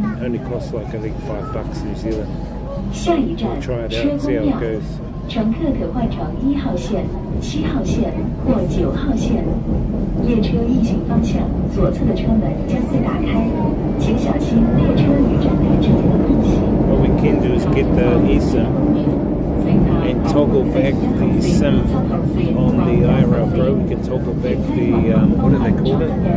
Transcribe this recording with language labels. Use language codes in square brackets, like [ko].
[en] Only costs like I think $5 New Zealand. We'll try it out and see how it goes. [zh] 乘客可换乘1号线、7号线或9号线。列车运行方向，左侧的车门将会打开，请小心列车与站台之间的空隙。 [en] What we can do is get the eSIM and toggle back the SIM on the IRA Pro. We can toggle back the what do they call it?